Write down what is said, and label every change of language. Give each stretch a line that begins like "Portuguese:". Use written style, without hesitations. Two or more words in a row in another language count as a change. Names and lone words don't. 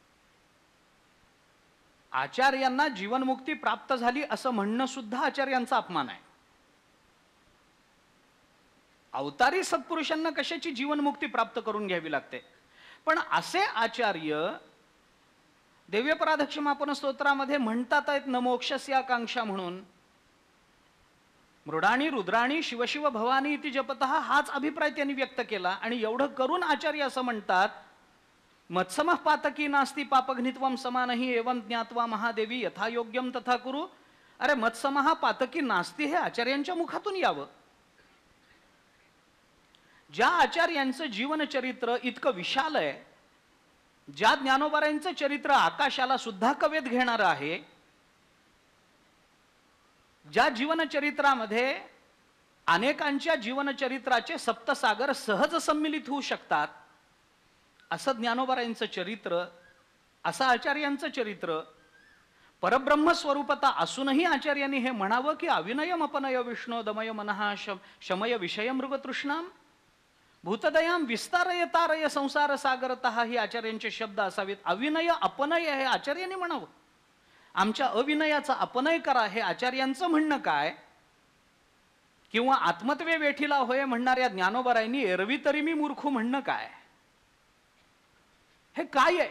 Marathi: आचार्यांना जीवनमुक्ती प्राप्त झाली असं म्हणणं सुद्धा आचार्यांचा अपमान आहे. अवतारी सत्पुरुषांना कशाची जीवनमुक्ती प्राप्त करून घ्यावी लागते. पण असे आचार्य दिव्यपराधक्षमापन स्तोत्रामध्ये म्हणतात आहेत
Sanskrit: न मोक्षस्य आकांक्षा
Marathi: म्हणून.
Sanskrit: मृडाणी रुद्राणी शिवशिव भवानी इति जपतः
Marathi: हाच अभिप्राय त्यांनी व्यक्त केला. आणि एवढं करून आचार्य असं म्हणतात
Sanskrit: मत्समः पातकी नास्ति पापघ्नित्वम समानहि एवं ज्ञात्वा महादेवी यथायोग्यम तथा कुरु.
Marathi: अरे
Sanskrit: मत्समः पातकी नास्ति
Marathi: हे आचार्यांच्या मुखातून यावं. ज्या आचार्यांचं जीवनचरित्र इतकं विशाल आहे, ज्या ज्ञानोबारांचं चरित्र आकाशाला सुद्धा कवेत घेणारं आहे, ज्या जीवनचरित्रामध्ये अनेकांच्या जीवनचरित्राचे सप्तसागर सहज सम्मिलित होऊ शकतात, असं ज्ञानोबारांचं चरित्र, असं आचार्यांचं चरित्र, परब्रह्म स्वरूपता असूनही आचार्यांनी हे म्हणावं की
Sanskrit: अविनयम अपनय विष्णो दमय मनः शमय विषय मृगतृष्णाम भूतदयाम विस्तारय तारय संसार सागरतः
Marathi: ही आचार्यांचे शब्द असावेत.
Sanskrit: अविनय अपनय
Marathi: हे आचार्यांनी म्हणावं. आमच्या अविनयाचा अपनय करा हे आचार्यांचं म्हणणं काय? किंवा आत्मत्वे वेठीला होय म्हणणाऱ्या ज्ञानोबरायांनी एरवी तरी मी मूर्ख म्हणणं काय? हे काय आहे?